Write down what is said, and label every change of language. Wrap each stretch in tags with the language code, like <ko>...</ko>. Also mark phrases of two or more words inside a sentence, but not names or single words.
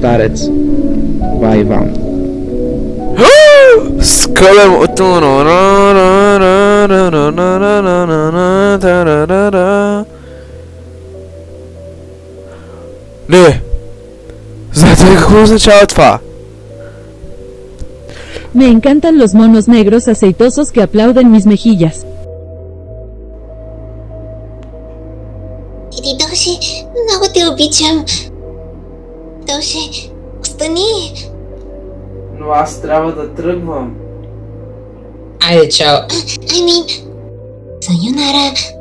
<bg>старец. Бай, Иван. Скълем от... Не! Знаете ли какво означава това?</bg> <es>Me encantan los monos negros aceitosos que aplauden mis mejillas.</es> <bg>Иди, Доши, много те обичам. Доши, остани. Но аз трябва да тръгвам. Айде, чао. Сайонара.</bg>